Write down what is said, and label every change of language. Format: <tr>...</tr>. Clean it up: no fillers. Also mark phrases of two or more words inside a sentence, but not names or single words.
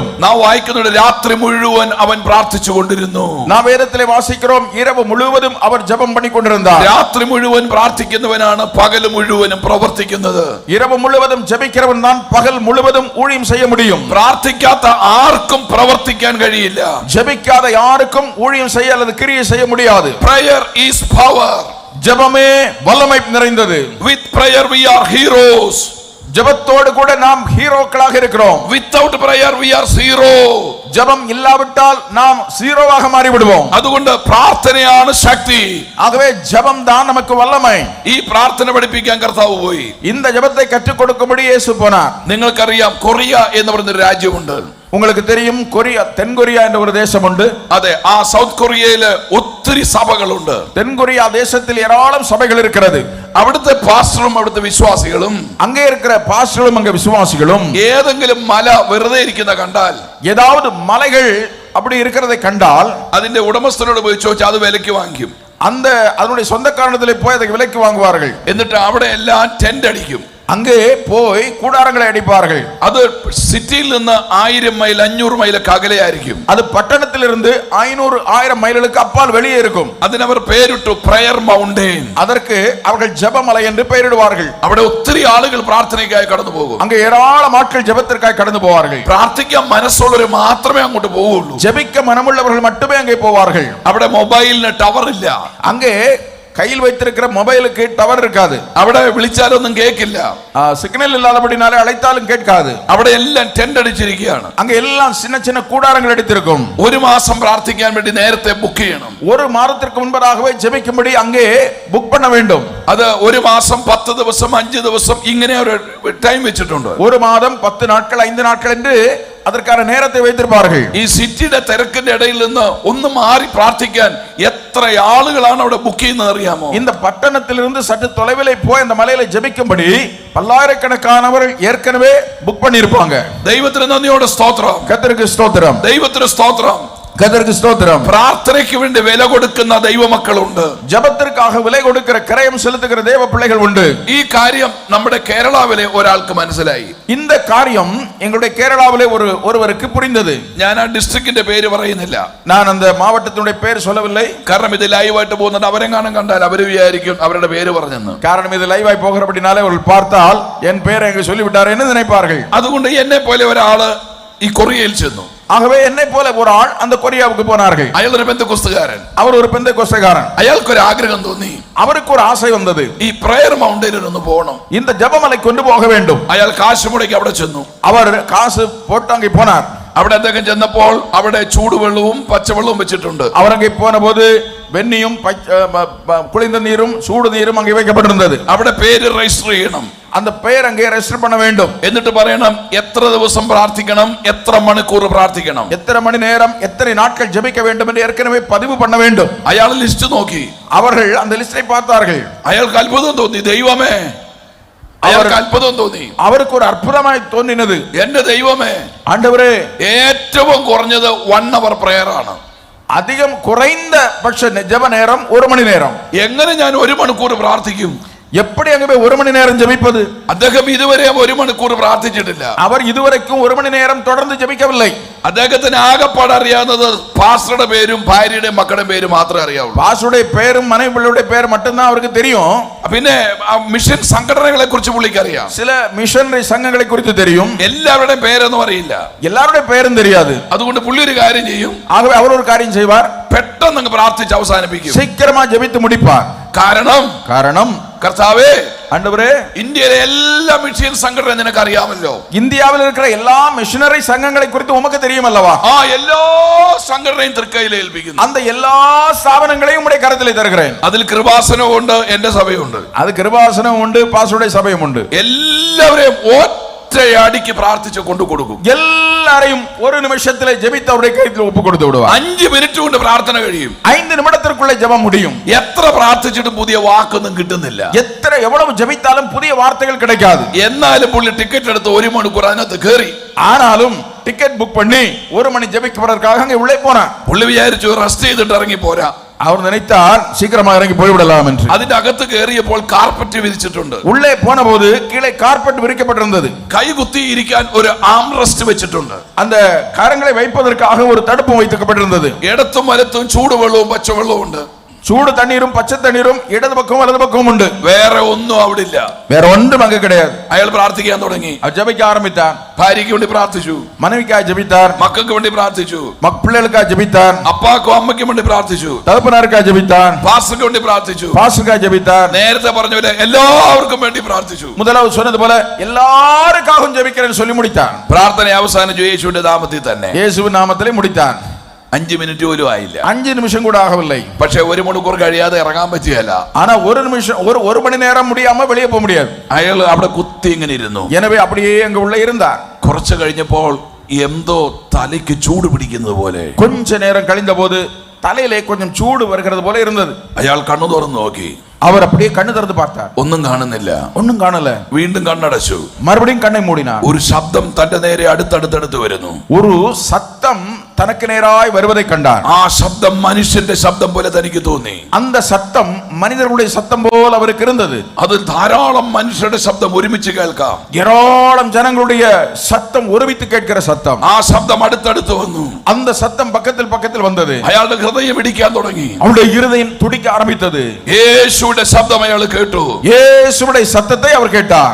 <ml>നാം വായിക്കുന്നുണ്ട് രാത്രി മുഴുവൻ അവൻ പ്രാർത്ഥിച്ചു കൊണ്ടിരുന്നു.</ml> <ta>நாம் வேதத்திலே வாசிக்கிறோம், இரவு முழுவதும் அவர் ஜெபம் பண்ணி கொண்டிருந்தார்.</ta> <ml>രാത്രി മുഴുവൻ പ്രാർത്ഥിക്കുന്നവനാണ് പകല് മുഴുവനും പ്രവർത്തിക്കുന്നത്.</ml> <ta>இரவு முழுவதும் ஜெபிக்கிறவன் தான் பகல் முழுவதும் ஊழியம் செய்ய முடியும்.</ta> <ml>പ്രാർത്ഥിക്കാത്ത ആർക്കും പ്രവർത്തിക്കാൻ കഴിയില്ല.</ml> <ta>ஜெபிக்காத யாருக்கும் ஊழியம் செய்ய அல்லது கிரியை செய்ய முடியாது.</ta> <en>Prayer is power.</en> <ta>ஜெபமே வல்லமை நிறைந்தது.</ta> <en>With prayer we are heroes.</en> <ta>ஜெபத்தோடு கூட நாம் ஹீரோக்களாக இருக்கிறோம்.</ta> <en>Without prayer we are zero.</en> <ta>ஜெபம் இல்லாவிட்டால் நாம் ஜீரோவாக மாறிவிடுவோம்.</ta> <ml>അതുകൊണ്ട് പ്രാർത്ഥനയാണ് ശക്തി.</ml> <ta>ஆகவே ஜெபம் தான் நமக்கு வல்லமை.</ta> <ml>ഈ പ്രാർത്ഥന പഠിപ്പിക്കാൻ കർത്താവ് പോയി.</ml> <ta>இந்த ஜெபத்தை கற்றுக் கொடுக்கும்படி இயேசு போனார்.</ta> <ml>നിങ്ങൾക്കറിയാം കൊറിയ എന്ന് പറയുന്ന ഒരു രാജ്യമുണ്ട്.</ml> <ta>உங்களுக்கு தெரியும், கொரியா, தென் கொரியா என்ற ஒரு தேசம் உண்டு.</ta> <ml>അതെ, ആ സൗത്ത് കൊറിയയില് ഒത്തിരി സഭകളുണ്ട്.</ml> <ta>தென் கொரியா தேசத்தில் ஏராளம் சபைகள் இருக்கிறது.</ta> <ml>അവിടുത്തെ പാസ്റ്ററും അവിടുത്തെ വിശ്വാസികളും,</ml> <ta>அங்கே இருக்கிற பாஸ்டர்களும் அங்கே விசுவாசிகளும்</ta> <ml>ഏതെങ്കിലും മല വെറുതെ ഇരിക്കുന്ന കണ്ടാൽ,</ml> <ta>ஏதாவது மலைகள் அப்படி இருக்கிறதை கண்டால்</ta> <ml>അതിന്റെ ഉടമസ്ഥനോട് പോയി ചോദിച്ചാൽ അത് വിലയ്ക്ക് വാങ്ങിക്കും.</ml> <ta>அந்த அதனுடைய சொந்தக்காரனிடத்திலே போய் அதை விலைக்கு வாங்குவார்கள்.</ta> <ml>എന്നിട്ട് അവിടെ എല്ലാം ടെന്റ് അടിക്കും.</ml> <ta>அங்கே போய் கூடாரங்களை அடிப்பார்கள்.</ta> <ml>അത് സിറ്റിയിൽ നിന്ന് 1000 മൈൽ 500 മൈലൊക്കെ അകലെയായിരിക്കും.</ml> <ta>அது பட்டணத்திலிருந்து 500-1000 மைல்களுக்கு அப்பால் வெளியே இருக்கும்.</ta> <ml>അതിനവർ പേരിട്ടു</ml> <en>prayer mountain.</en> <ta>அதற்கு அவர்கள் ஜெபமலை என்று பெயரிடுவார்கள்.</ta> <ml>അവിടെ ഒത്തിരി ആളുകൾ പ്രാർത്ഥനയ്ക്കായി കടന്നു പോകും.</ml> <ta>அங்கே ஏராளம் ஆட்கள் ஜெபத்திற்காக கடந்து போவார்கள்.</ta> <ml>പ്രാർത്ഥിക്കാൻ മനസ്സുള്ളവർ മാത്രമേ അങ്ങോട്ട് പോവുള്ളൂ.</ml> <ta>ஜெபிக்க மனமுள்ளவர்கள் மட்டுமே அங்கே போவார்கள்.</ta> <ml>അവിടെ മൊബൈലിന് ടവർ ഇല്ല.</ml> <ta>அங்கே கையில் வைத்திருக்கிற மொபைலுக்கு டவர் இருக்காது.</ta> <ml>അവിടെ വിളിച്ചാലൊന്നും കേൾക്കില്ല.</ml> <ta>சிக்னல் இல்லாதபடினாலே அழைத்தாலும் கேட்காது.</ta> <ml>അവിടെ എല്ലാം ടെന്റ് അടിച്ചിരിക്കുകയാണ്.</ml> <ta>அங்க எல்லாம் சின்ன சின்ன கூடாரங்கள் அடித்திருக்கும்.</ta> <ml>ഒരു മാസം പ്രാർത്ഥിക്കാൻ വേണ്ടി നേരത്തെ ബുക്ക് ചെയ്യണം.</ml> <ta>ஒரு மாதத்திற்கு முன்பதாகவே ஜெபிக்கும்படி அங்கே புக் பண்ண வேண்டும்.</ta> <ml>അത് ഒരു മാസം 10 ദിവസം 5 ദിവസം ഇങ്ങനെ ഒരു ടൈം വെച്ചിട്ടുണ്ട്.</ml> <ta>ஒரு മാதം 10 நாட்கள் 5 நாட்கள் என்று அதற்கான நேரத்தை வைத்திருப்பார்கள்.</ta> <ml>ഈ സിറ്റിയുടെ തിരക്കിന്റെ ഇടയിൽ നിന്ന് ഒന്ന് മാറി പ്രാർത്ഥിക്കാൻ എത്ര ആളുകളാണ് അവിടെ ബുക്ക് ചെയ്യുന്നത് അറിയാമോ?</ml> <ta>இந்த பட்டணத்திலிருந்து சற்று தொலைவிலே போய் அந்த மலையில ஜெபிக்கும்படி பல்லாயிரக்கணக்கானவர்கள் ஏற்கனவே புக் பண்ணி இருப்பாங்க.</ta> <ml>ദൈവത്തിന് നന്ദിയോടെ സ്തോത്രം.</ml> <ta>கர்த்தருக்கு ஸ்தோத்திரம்.</ta> <ml>ദൈവത്തിന് സ്തോത്രം.</ml> <ta>கர்த்தருக்கு ஸ்தோத்திரம்.</ta> <ml>പ്രാർത്ഥനയ്ക്ക് വേണ്ടി വില കൊടുക്കുന്ന ദൈവമക്കളുണ്ട്.</ml> <ta>ஜெபத்திற்காக விலை கொடுக்கிற கிரயம் செலுத்துகிற தேவ பிள்ளைகள் உண்டு.</ta> <ml>ഈ കാര്യം നമ്മുടെ കേരളാവിലെ ഒരാൾക്ക് മനസ്സിലായി.</ml> <ta>இந்த காரியம் எங்களுடைய கேரளாவிலே ஒருவருக்கு புரிந்தது.</ta> <ml>ഞാൻ ആ ഡിസ്ട്രിക്റ്റിന്റെ പേര് പറയുന്നില്ല.</ml> <ta>நான் அந்த மாவட்டத்தினுடைய பேர் சொல்லவில்லை.</ta> <ml>കാരണം ഇത് ലൈവായിട്ട് പോകുന്നുണ്ട്. അവരെങ്ങാനും കണ്ടാൽ അവർ വിചാരിക്കും അവരുടെ പേര് പറഞ്ഞെന്ന്.</ml> <ta>காரணம் இது லைவாய் போகிறபடினாலே அவர்கள் பார்த்தால் என் பேரை அங்கே சொல்லிவிட்டார் என்று நினைப்பார்கள்.</ta> <ml>അതുകൊണ്ട് എന്നെ പോലെ ഒരാള് ഈ കൊറിയയിൽ ചെന്നു.</ml> <ta>ஆகவே என்னை போல ஒரு ஆள் அந்த கொரியாவுக்கு போனார்கள்.</ta> <ml>അയാൾ ഒരു പെന്തക്കോസ്തുകാരൻ.</ml> <ta>அவர் ஒரு பெந்தேகோஸ்தேக்காரன்.</ta> <ml>അയാൾക്കൊരു ആഗ്രഹം തോന്നി.</ml> <ta>அவருக்கு ஒரு ஆசை வந்தது.</ta> <ml>ഈ</ml> <en>prayer mountain</en> <ml>ഒന്ന് പോകണം.</ml> <ta>இந்த ஜெபமலை கொண்டு போக வேண்டும்.</ta> <ml>അയാൾ കാശ് മുടക്കി അവിടെ ചെന്നു.</ml> <ta>அவர் காசு போட்டு அங்கே போனார்.</ta> <ml>അവിടെ അദ്ദേഹം ചെന്നപ്പോൾ അവിടെ ചൂടുവെള്ളവും പച്ചവെള്ളവും വെച്ചിട്ടുണ്ട്.</ml> <ta>அவர் அங்கே போன போது வெண்ணியும் குளிர்ந்த நீரும் சூடு நீரும் அங்கே வைக்கப்பட்டிருந்தது.</ta> <ml>അവിടെ പേര് രജിസ്റ്റർ ചെയ്യണം.</ml> <ta>அந்த பெயர் அங்கே ரெஜிஸ்டர் பண்ண வேண்டும்.</ta> <ml>എന്നിട്ട് പറയണം എത്ര ദിവസം പ്രാർത്ഥിക്കണം, എത്ര മണിക്കൂർ പ്രാർത്ഥിക്കണം,</ml> <ta>எத்தனை மணி நேரம் எத்தனை நாட்கள் ஜெபிக்க வேண்டும் என்று ஏற்கனவே பதிவு பண்ண வேண்டும்.</ta> <ml>അയാൾ ലിസ്റ്റ് നോക്കി.</ml> <ta>அவர்கள் அந்த லிஸ்டை பார்த்தார்கள்.</ta> <ml>അയാൾക്ക് അത്ഭുതം തോന്നി. ദൈവമേ, അയാൾക്ക് അത്ഭുതം തോന്നി.</ml> <ta>அவருக்கு ஒரு அற்புதமாய் தோன்றினது.</ta> <ml>എന്റെ ദൈവമേ,</ml> <ta>ஆண்டவரே,</ta> <ml>ഏറ്റവും കുറഞ്ഞത് 1 hour പ്രയർ ആണ്.</ml> <ta>அதிகம் குறைந்த பட்ச ஜெப நேரம் 1 மணி நேரம்.</ta> <ml>എങ്ങനെ ഞാൻ 1 മണിക്കൂർ പ്രാർത്ഥിക്കും?</ml> <ta>எப்படி அங்கே போய் 1 மணி நேரம் ஜெபிப்பது?</ta> <ml>അദ്ദേഹം ഇതുവരെ 1 മണിക്കൂർ പ്രാർത്ഥിച്ചിട്ടില്ല.</ml> <ta>அவர் இதுவரைக்கும் 1 மணி நேரம் தொடர்ந்து ஜெபிக்கவில்லை.</ta> <ml>അദ്ദേഹത്തിന് ആകെപ്പാടെ അറിയാവുന്നത് പാസ്റ്ററുടെ പേരും ഭാര്യയുടെ മക്കളുടെ പേരും മാത്രമേ അറിയാവൂ.</ml> <ta>பாஸ்டருடைய பேரும் மனைவி பிள்ளையுடைய பேர் மட்டும்தான் அவருக்கு தெரியும்.</ta> <ml>പിന്നെ മിഷൻ സംഘടനകളെ കുറിച്ച് പുള്ളിക്ക് അറിയാം.</ml> <ta>சில மிஷனரி சங்கங்களை குறித்து தெரியும்.</ta> <ml>എല്ലാവരുടെയും പേരൊന്നും അറിയില്ല.</ml> <ta>எல்லாருடைய பேரும் தெரியாது.</ta> <ml>അതുകൊണ്ട് പുള്ളി ഒരു കാര്യം ചെയ്യും.</ml> <ta>ஆகவே அவர் ஒரு காரியம் செய்வார்.</ta> <ml>പെട്ടെന്ന് പ്രാർത്ഥിച്ച് അവസാനിപ്പിക്കും.</ml> <ta>சீக்கிரமா ஜெபித்து முடிப்பார்.</ta> <ml>കാരണം</ml> <ta>காரணம்</ta> <ml>കർത്താവേ,</ml> <ta>ஆண்டவரே,</ta> <ml>ഇന്ത്യയിലെ എല്ലാ മിഷൻ സംഘടന നിനക്ക് അറിയാമല്ലോ.</ml> <ta>இந்தியாவில் இருக்கிற எல்லா மிஷனரி சங்கங்களை குறித்து உமக்கு தெரியும் அல்லவா?</ta> <ml>ആ എല്ലാ സംഘടനയും തൃക്കൈയിൽ ഏൽപ്പിക്കുന്നു.</ml> <ta>அந்த எல்லா ஸ்தாபனங்களையும் உம்முடைய கரத்திலே தருகிறேன்.</ta> <ml>അതിൽ കൃപാസനം ഉണ്ട്, എന്റെ സഭയുണ്ട്.</ml> <ta>அது கிருபாசனம் உண்டு, பாஸ்டருடைய சபையும் உண்டு.</ta> <ml>എല്ലാവരെയും ഒറ്റയടിക്ക് പ്രാർത്ഥിച്ച് കൊണ്ടു കൊടുക്കും.</ml> <ta>எல்லாரையும் ஒரு நிமிஷத்திலே ஜெபித்து அவருடைய கையில் ஒப்பு கொடுத்து விடுவார்.</ta> <ml>5 മിനിറ്റ് കൊണ്ട് പ്രാർത്ഥന കഴിയും.</ml> <ta>5 நிமிடத்திற்குள்ளே ஜெபம் முடியும்.</ta> <ml>എത്ര പ്രാർത്ഥിച്ചിട്ടും പുതിയ വാക്കൊന്നും കിട്ടുന്നില്ല.</ml> <ta>எவ்வளவு ஜெபித்தாலும் புதிய வார்த்தைகள் கிடைக்காது.</ta> <ml>എന്നാലും പുള്ളി ടിക്കറ്റ് എടുത്ത് 1 മണിക്കൂർ അതിനകത്ത് കയറി.</ml> <ta>ஆனாலும் டிக்கெட் புக் பண்ணி 1 மணி ஜெபிக்கிறதற்காக அங்கே உள்ளே போனார்.</ta> <ml>പുള്ളി വിചാരിച്ചു റെസ്റ്റ് ചെയ്തിട്ട് ഇറങ്ങി പോരാ.</ml> <ta>அவர் நினைத்தார் சீக்கிரமா இறங்கி போய்விடலாம் என்று.</ta> <ml>അതിന്റെ അകത്ത് കയറിയപ്പോൾ കാർപ്പറ്റ് വിരിച്ചിട്ടുണ്ട്.</ml> <ta>உள்ளே போன போது கீழே கார்பெட் விரிக்கப்பட்டிருந்தது.</ta> <ml>കൈകുത്തി ഇരിക്കാൻ ഒരു ആംറെസ്റ്റ് വെച്ചിട്ടുണ്ട്.</ml> <ta>அந்த கரங்களை வைப்பதற்காக ஒரு தடுப்பு வைக்கப்பட்டிருந்தது.</ta> <ml>ഇടത്തും വലത്തും ചൂടുവെള്ളവും പച്ചവെള്ളവും ഉണ്ട്.</ml> <ta>சூடு தண்ணீரும் பச்சை தண்ணீரும் இடது பக்கம் வலது பக்கம் உண்டு.</ta> <ml>വേറെ ഒന്നും അവിടെ ഇല്ല.</ml> <ta>வேற ஒன்றும் அங்க கிடையாது.</ta> <ml>അയാൾ പ്രാർത്ഥിക്കാൻ തുടങ്ങി.</ml> <ta>அவர் ஜெபிக்க ஆரம்பித்தார்.</ta> <ml>ഭാര്യയ്ക്ക് വേണ്ടി പ്രാർത്ഥിച്ചു,</ml> <ta>மனைவிக்காக ஜெபித்தார்.</ta> <ml>മക്കൾക്ക് വേണ്ടി പ്രാർത്ഥിച്ചു,</ml> <ta>பிள்ளைகளுக்காக ஜெபித்தார்.</ta> <ml>അപ്പാക്കും അമ്മയ്ക്കും വേണ്ടി പ്രാർത്ഥിച്ചു,</ml> <ta>தகப்பனாருக்காக ஜெபித்தார்.</ta> <ml>പാസ്റ്റർക്ക് വേണ്ടി പ്രാർത്ഥിച്ചു,</ml> <ta>பாஸ்டருக்காக ஜெபித்தார்.</ta> <ml>നേരത്തെ പറഞ്ഞ എല്ലാവർക്കും വേണ്ടി പ്രാർത്ഥിച്ചു.</ml> <ta>முதலாவது சொன்னது போல எல்லாருக்காகவும் ஜெபிக்கிறேன்னு சொல்லி முடித்தார்.</ta> <ml>പ്രാർത്ഥന അവസാനിച്ചു യേശുവിന്റെ നാമത്തിൽ തന്നെ.</ml> <ta>இயேசுவின் நாமத்திலே முடித்தார்.</ta> <ml>5 മിനിറ്റ് പോലും ആയില്ല.</ml> <ta>5 நிமிஷம் கூட ஆகவில்லை.</ta> <ml>പക്ഷെ 1 മണിക്കൂർ കഴിയാതെ ഇറങ്ങാൻ പറ്റിയല്ല.</ml> <ta>ஆனா ஒரு நிமிஷம் ஒரு மணி நேரம் முடியாம வெளியே போக முடியாது.</ta> <ml>അയാൾ അവിടെ കുത്തി ഇങ്ങനെ ഇരുന്നു.</ml> <ta>எனவே அப்படியே அங்க உள்ள இருந்தார்.</ta> <ml>കുറച്ച് കഴിഞ്ഞപ്പോൾ എന്തോ തലയ്ക്ക് ചൂട് പിടിക്കുന്നത് പോലെ,</ml> <ta>கொஞ்ச நேரம் கழிந்த போது தலையிலே கொஞ்சம் சூடு வருகிறது போல இருந்தது.</ta> <ml>അയാൾ കണ്ണു തുറന്നു നോക്കി.</ml> <ta>அவர் அப்படியே கண்ணு திறந்து பார்த்தார்.</ta> <ml>ഒന്നും കാണുന്നില്ല.</ml> <ta>ஒண்ணும் காணல.</ta> <ml>വീണ്ടും കണ്ണടച്ചു.</ml> <ta>மறுபடியும் கண்ணை மூடினார்.</ta> <ml>ഒരു ശബ്ദം തന്റെ നേരെ അടുത്തടുത്തടുത്ത് വരുന്നു.</ml> <ta>ஒரு சத்தம் தனக்கு நேராய் வருவதை கண்டார்.</ta> <ml>ആ ശബ്ദം മനുഷ്യന്റെ ശബ്ദം പോലെ തനിക്ക് തോന്നി.</ml> <ta>அந்த சத்தம் மனிதர்களுடைய சத்தம் போல் அவருக்கு இருந்தது.</ta> <ml>അത് ധാരാളം മനുഷ്യരുടെ ശബ്ദം ഒരുമിച്ച് കേൾക്കാം.</ml> <ta>ஏராளம் ஜனங்களுடைய சத்தம் ஒருமித்து கேட்கிற சத்தம்.</ta> <ml>ആ ശബ്ദം അടുത്തടുത്ത് വന്നു.</ml> <ta>அந்த சத்தம் பக்கத்தில் பக்கத்தில் வந்தது.</ta> <ml>അയാളുടെ ഹൃദയം ഇടിക്കാൻ തുടങ്ങി.</ml> <ta>அவருடைய இருதயம் துடிக்க ஆரம்பித்தது.</ta> <ml>യേശുവിന്റെ ശബ്ദം അയാൾ കേട്ടു.</ml> <ta>இயேசுவுடைய சத்தத்தை அவர் கேட்டார்.</ta>